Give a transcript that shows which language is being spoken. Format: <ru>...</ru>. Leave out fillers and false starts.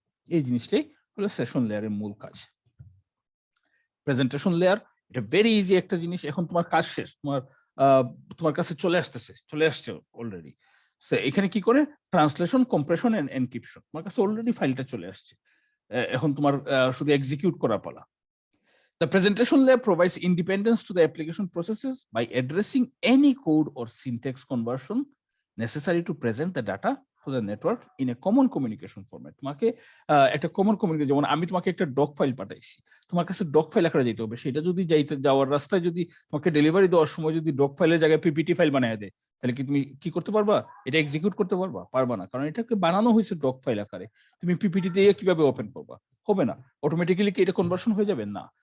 <bn>এই জিনিসটাই হলো সেশন লেয়ারের মূল কাজ। প্রেজেন্টেশন লেয়ার, এটা ভেরি ইজি একটা জিনিস। এখন তোমার কাজ শেষ, তোমার কাছে চলে আসছে অলরেডি। এখানে কি করে,</bn> <en>translation, compression and encryption,</en> <bn>তোমার কাছে অলরেডি ফাইলটা চলে আসছে, এখন তোমার শুধু এক্সিকিউট করা পালা।</bn> <en>The presentation layer provides independence to the application processes by addressing any code or syntax conversion necessary to present the data to the network in a common communication format.</en> <bn>তোমাকে একটা কমন কমিউনিকেশন, যেমন আমি তোমাকে একটা doc file পাঠাইছি, তোমার কাছে doc file আকারে যেতে হবে, সেটা যদি যাওয়ার রাস্তায় যদি তোমাকে ডেলিভারি দেওয়ার সময় যদি ডক ফাইলের জায়গায় পিপিটি ফাইল বানিয়ে দেয়, তাহলে কি তুমি কি করতে পারবা, এটা এক্সিকিউট করতে পারবা না, কারণ এটাকে বানানো হয়েছে ডক ফাইল আকারে। তুমি পিপিটি দিয়ে কিভাবে ওপেন করবা, হবে না। অটোমেটিক্যালি কি এটা কনভার্সন হয়ে যাবে না।</bn>